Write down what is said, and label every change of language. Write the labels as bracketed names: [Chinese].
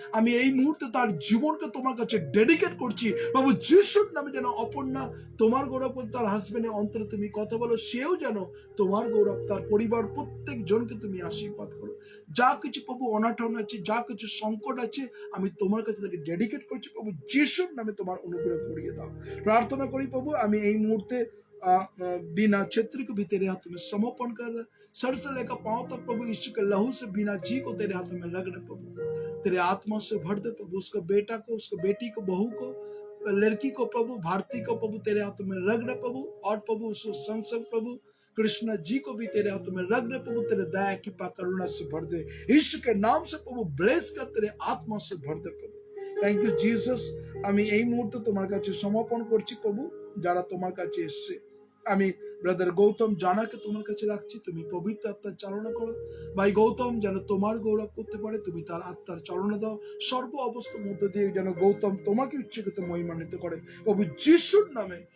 [Bangla] আমি এই মুহূর্তে তার জীবনকে তোমার কাছে ডেডিকেট করছি প্রভু, যিশুর নামে যেন অপর্ণা তোমার গৌরব, তার হাজবেন্ডের অন্তরে তুমি কথা বলো, সেও যেন তোমার গৌরব, তার পরিবার প্রত্যেক জনকে তুমি আশীর্বাদ করো। যা কিছু প্রভু অনাটন আছে, যা কিছু সংকট আছে, আমি তোমার কাছে তাকে ডেডিকেট করছি প্রভু, যিশুর নামে তোমার অনুগ্রহ করিয়ে দাও। প্রার্থনা করি প্রভু, আমি এই মুহূর্তে [Hindi] बीना छेत्री को भी तेरे हाथों में समर्पण कर, सर से लेकर पांव तक प्रभु यीशु के लहू से बीना जी को तेरे हाथों में रगड़े प्रभु, तेरे आत्मा से भर दे प्रभु। उसका बेटा को, उसको बेटी को, बहू को, लड़की को प्रभु, भारती को प्रभु तेरे हाथों में रगड़े प्रभु। और प्रभु उसको संग प्रभु कृष्णा जी को भी तेरे हाथों में रख दे प्रभु, तेरे दया कृपा करुणा से भर दे। यीशु के नाम से प्रभु ब्लेस कर, तेरे आत्मा से भर दे प्रभु। [English] Thank you Jesus. [Bangla] আমি এই মুহূর্তে তোমার কাছে সমর্পণ করছি প্রভু, যারা তোমার কাছে এসছে। আমি ব্রাদার গৌতম জানাকে তোমার কাছে রাখছি, তুমি পবিত্র আত্মার চালনা করো। ভাই গৌতম যেন তোমার গৌরব করতে পারে, তুমি তার আত্মার চালনা দাও। সর্ব অবস্থার মধ্যে দিয়ে যেন গৌতম তোমাকে উচ্চকিত মহিমান্বিত করে প্রভু, যিশুর নামে।